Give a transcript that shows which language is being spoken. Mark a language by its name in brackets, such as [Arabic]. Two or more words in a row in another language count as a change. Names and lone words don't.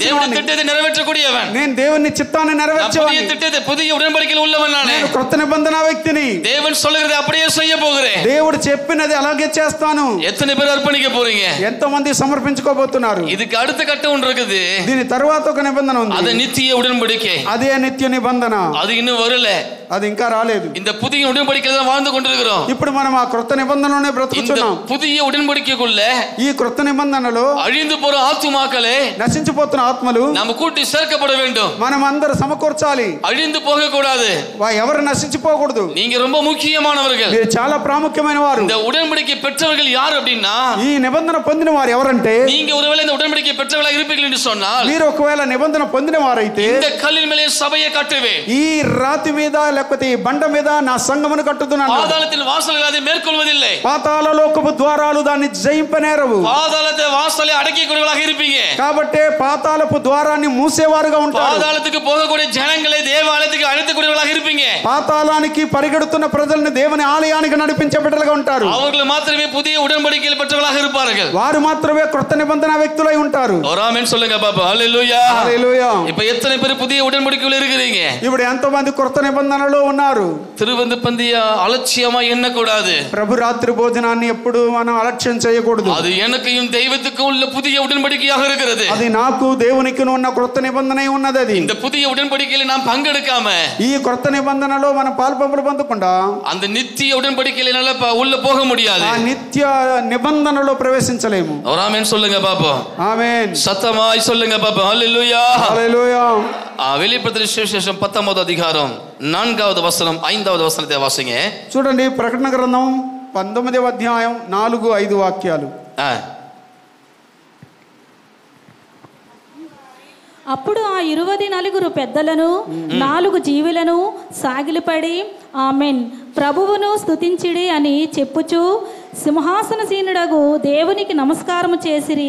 [Telugu] దేవుని వాడిని. [Tamil] திட்டத்தை நிறைவேற்றக்கூடியவன். [Telugu] నేను దేవుని చిత్తాన్ని నెరవేర్చేవాడిని. [Tamil] புதிய திட்டத்தை புதிய உடன்படிக்கையில் உள்ளவன் நான். [Telugu] నేను క్రొత్త నిబంధన వ్యక్తిని. [Tamil] தேவன் சொல்லுகிறதை அப்படியே செய்ய போகிறேன். [Telugu] దేవుడు చెప్పినది అలాగే చేస్తాను. [Tamil] எத்தனை பேர் அர்ப்பணிக்க போறீங்க? [Telugu] ఎంతమంది సమర్పించుకోబోతున్నారు? [Tamil] இதுக்கு அடுத்த கட்டம் ஒன்று இருக்குது. [Telugu] దీని తరువాత ఒక నిబంధన ఉంది. [Tamil] அது நித்திய உடன்படிக்கை. [Telugu] అదే నిత్య నిబంధన. [Tamil] அது இன்னும் வரல. [Telugu] అది ఇంకా రాలేదు. [Tamil] இந்த புதிய உடன்படிக்கையில தான் வாழ்ந்து கொண்டிருக்கிறோம். [Telugu] ఇప్పుడు మనం ఆ క్రొత్త నిబంధనలోనే బ్రతుకుతున్నాం. [Tamil] புதிய உடன்படிக்கைக்குள்ள [Telugu] ఈ క్రొత్త నిబంధనలో [Tamil] அழிந்து போற ஆத்துமாக்களே [Telugu] నశించిపోతున్న ఆత్మలు [Tamil] நாம கூட்டி சேர்க்கப்பட வேண்டும். [Telugu] మనం అందరూ సమకూర్చాలి. [Tamil] அழிந்து போக கூடாது. [Telugu] ఎవరు నశించిపోకూడదు. [Tamil] நீங்க ரொம்ப முக்கியமானவர்கள். [Telugu] మీరు చాలా ప్రాముఖ్యమైన వారు. [Tamil] இந்த உடன்படிக்கை பெற்றவர்கள் யார் அப்படின்னா [Telugu] ఈ నిబంధన పొందిన వారు ఎవరంటే [Tamil] நீங்க ஒருவேளை இந்த உடன்படிக்கை பெற்றவர்களாக இருப்பீர்கள் என்று சொன்னால் [Telugu] మీరు ఒకవేళ నిబంధన పొందిన వారైతే [Tamil] இந்த கல்லின் மேலே சபையை கட்டுவேன். [Telugu] ఈ రాతి మీద లేకపోతే ఈ బండ మీద నా సంఘమును కట్టుదున్నాను. [Tamil] பாதாளத்தின் வாசல்கள் அதை மேற்கொள்வதில்லை. [Telugu] పాతాళలోకపు ద్వారాలు దాన్ని జయింపనేరవు. [Tamil] பாதாளத்தை வாசலை அடக்கிக்கூடியவர்களாக இருப்பீங்க. [Telugu] కాబట్టి పాతాళపు ద్వారాన్ని మూసేవారుగా ఉంటారు. [Tamil] பாதாளத்துக்கு போகக்கூடிய ஜனங்களை தேவாலயத்துக்கு அழைத்துக்கூடியவர்களாக இருப்பீங்க. [Telugu] పాతాళానికి పరిగెడుతున్న ప్రజల్ని దేవుని ఆలయానికి నడిపించే బిడ్డలుగా ఉంటారు. [Tamil] அவர்கள் மாத்திரமே புதிய உடன்படிக்கையில் பெற்றவர்களாக இருப்பார்கள். [Telugu] వారు మాత్రమే క్రొత్త నిబంధన వ్యక్తులై ఉంటారు. [Tamil] ஒரு ஆமென் சொல்லுங்க பாப்பா. ஹalleluya. [Telugu] హల్లెలూయా. [Tamil] இப்போ எத்தனை பேர் புதிய உடன்படிக்கையில் இருக்கிறீங்க? [Telugu] ఇప్పుడు ఎంతమంది క్రొత్త నిబంధనలో ఉన్నారు? [Tamil] திருவந்து பந்திய அலட்சியமா எண்ணக்கூடாது. [Telugu] ప్రభు రాత్రి భోజనాన్ని ఎప్పుడు మనం అలక్ష్యం చేయకూడదు. [Tamil] அது எனக்கும் தெய்வத்துக்கும் உள்ள புதிய உடன்படிக்கையாக இருக்கிறது. [Telugu] అది నాకు దేవునికి ఉన్న క్రొత్త నిబంధన ఉన్నది. అది [Tamil] இந்த புதிய உடன்படிக்கையில நாம் பங்கெடுக்காம [Telugu] ఈ క్రొత్త నిబంధనలో మనం పాల్పంపులు పొందకుండా [Tamil] அந்த நித்திய உடன்படிக்கையில நல்ல உள்ள போக முடியாது. [Telugu] ఆ నిత్య నిబంధనలో ప్రవేశించలేము. [Tamil] ஒரு ஆமென் சொல்லுங்க பாப்போம். [Telugu] ఆమేన్. [Tamil] சத்தமாய் சொல்லுங்க பாப்போம். ஹalleluya. [Telugu] హల్లెలూయా. [Tamil] வெளிப்படுத்தின சுவிசேஷம் 19வது அதிகாரம் 4வது வசனம் 5வது வசனத்தை வாசிங்க. [Telugu] చూడండి ప్రకటన గ్రంథం 19వ అధ్యాయం 4-5 వాక్యాలు. అప్పుడు ఆ 24 పెద్దలను 4 జీవులను సాగిలిపడి ఆమెన్ ప్రభువును స్తుతించిడి అని చెప్పుచు సింహాసనసీనుడగు దేవునికి నమస్కారము చేసిరి.